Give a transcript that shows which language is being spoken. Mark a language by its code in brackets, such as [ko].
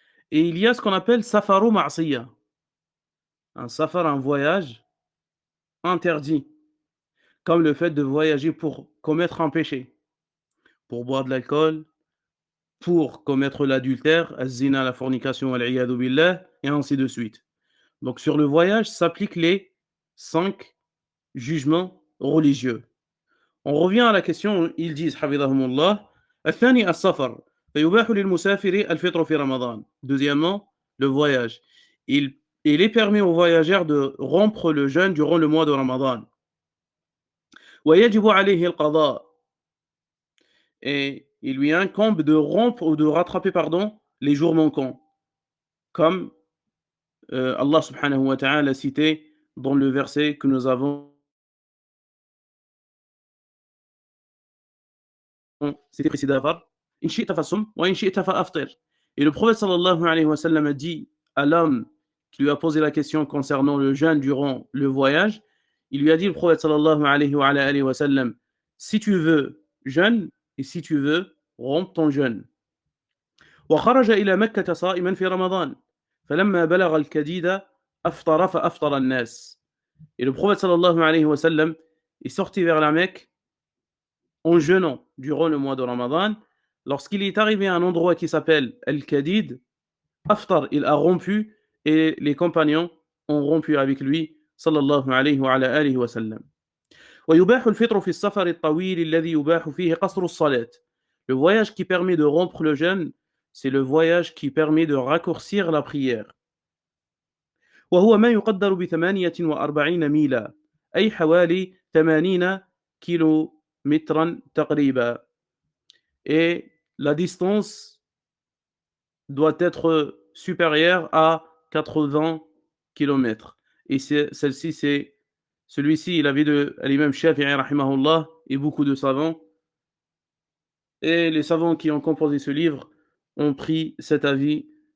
[fr] Et il y a ce qu'on appelle safaru ma'siyah, un safar, un voyage interdit, comme le fait de voyager pour commettre un péché, pour boire de l'alcool, pour commettre l'adultère, az-zina, la fornication, wal-'iyadhu billah, et ainsi de suite. Donc sur le voyage s'appliquent les 5 jugements religieux. On revient à la question, ils disent [ar] حفظهم الثاني السفر فيباح للمسافر الفطر في رمضان. [fr] Deuxièmement, le voyage. Il est permis aux voyageurs de rompre le jeûne durant le mois de Ramadan. [ar] ويجب عليه القضاء. [fr] Et il lui incombe de rompre ou de rattraper, pardon, les jours manquants. Comme Allah subhanahu wa ta'ala l'a cité dans le verset que nous avons cité précédemment. [ar] In shi'ta fasum wa in shi'ta fa'aftir. [fr] Et le prophète sallallahu alayhi wa sallam a dit à l'homme qui lui a posé la question concernant le jeûne durant le voyage, il lui a dit, le prophète sallallahu alayhi wa sallam, si tu veux jeûne et si tu veux romps ton jeûne. [ar] وخرج إلى مكة صائما في رمضان فلما بلغ الكديد أفطر فأفطر الناس. [fr] Et le prophète sallallahu alayhi wa sallam est sorti vers la Mecque en jeûnant durant le mois de Ramadan. Lorsqu'il est arrivé à un endroit qui s'appelle Al-Kadid, Aftar, il a rompu et les compagnons ont rompu avec lui sallallahu alayhi wa alihi wa sallam. [ar] ويباح الفطر في السفر الطويل الذي يباح فيه قصر الصلاة. [fr] Le voyage qui permet de rompre le jeûne, c'est le voyage qui permet de raccourcir la prière. [ar] وهو ما يقدر ب48 ميلا أي حوالي 80 كيلومترا تقريبا. [fr] Et la distance doit être supérieure à 80 kilomètres. Et celle-ci, c'est celui-ci, il avait de l'imam Shafi'i rahimahullah et beaucoup de savants. Et les savants qui ont composé ce livre ont pris cet avis.